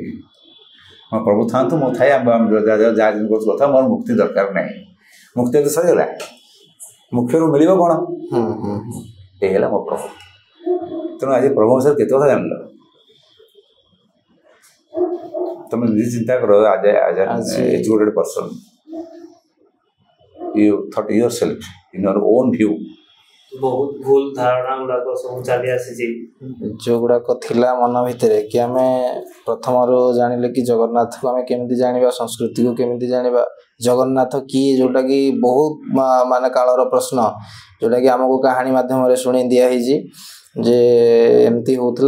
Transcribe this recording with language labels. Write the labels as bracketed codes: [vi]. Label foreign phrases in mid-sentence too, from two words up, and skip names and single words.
[or] ମୋ ପ୍ରଭୁ ଥାଆନ୍ତୁ, ମୁଁ ଥାଏ, ଯାହା ଜିନିଷ କରୁଛୁ କଥା, ମୋର ମୁକ୍ତି ଦରକାର ନାହିଁ। ମୁକ୍ତି ଯଦି ସରିଗଲା ମୁଖ୍ୟରୁ ମିଳିବ କ'ଣ? ଏଇ ହେଲା ମୋ ପ୍ରଭୁ। ତେଣୁ ଆଜି ପ୍ରଭୁ ବିଷୟରେ କେତେ କଥା ଜାଣିଲ? ତମେ ନିଜେ ଚିନ୍ତା କର। [en] Educated person, you thought yourself in your own view। [or] ବହୁତ ଭୁଲ ଧାରଣା ଗୁଡ଼ାକ ସବୁ ଚାଲି ଆସିଛି, ଯେଉଁଗୁଡ଼ାକ ଥିଲା ମନ ଭିତରେ କି ଆମେ ପ୍ରଥମରୁ ଜାଣିଲେ କି ଜଗନ୍ନାଥକୁ ଆମେ କେମିତି ଜାଣିବା, ସଂସ୍କୃତିକୁ କେମିତି ଜାଣିବା, ଜଗନ୍ନାଥ କିଏ, ଯେଉଁଟାକି ବହୁତ ମାନେ କାଳର ପ୍ରଶ୍ନ, ଯେଉଁଟାକି ଆମକୁ କାହାଣୀ ମାଧ୍ୟମରେ ଶୁଣି ଦିଆହେଇଛି ଯେ ଏମିତି ହେଉଥିଲା।